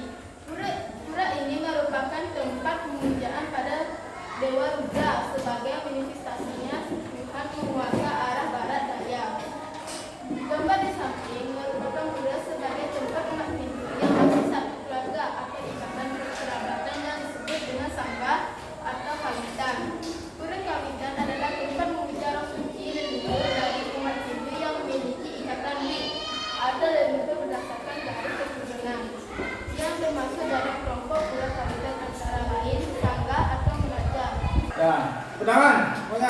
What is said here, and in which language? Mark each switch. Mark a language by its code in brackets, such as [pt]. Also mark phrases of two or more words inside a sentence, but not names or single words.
[id] Pura ini merupakan tempat pemujaan pada Dewa Rudra sebagai manifestasinya Tuhan penguasa arah barat daya. Gambar di samping merupakan pura sebagai tempat umat Hindu yang masih satu keluarga atau ikatan kekerabatan yang disebut dengan sangga atau kawitan. Pura kawitan adalah tempat memuja roh suci leluhur dari umat Hindu yang memiliki ikatan lik atau leluhur berdasarkan garis keturunan yang termasuk dalam kelompok pura kawitan antara lain sangga atau meraja. Ya, tangan semuanya.